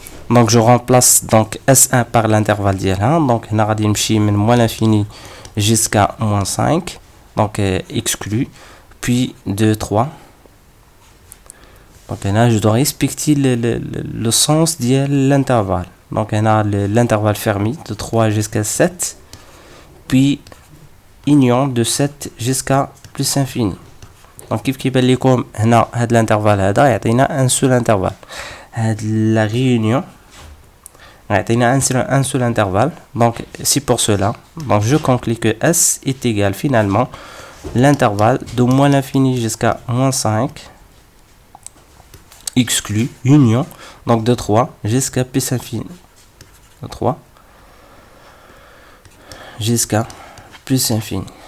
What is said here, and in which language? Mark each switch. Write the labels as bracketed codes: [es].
[fr] donc je remplace donc S1 par l'intervalle ديال 1. donc [ar] هنا غادي نمشي [fr] من moins l'infini jusqu'à moins 5, donc exclu, puis 2 3. donc là je dois respecter le sens de l'intervalle. donc on a l'intervalle fermé de 3 jusqu'à 7, puis union de 7 jusqu'à plus infini. [ar] donc كيف كيبان لكم هنا هاد الانترفال هذا يعطينا ان سول انترفال. [fr] هاد la réunion يعطينا un seul intervalle. donc c'est pour cela donc je conclus que S est égal finalement l'intervalle de moins l'infini jusqu'à moins 5 exclu union donc de 3 jusqu'à plus infini, de 3 jusqu'à plus infini.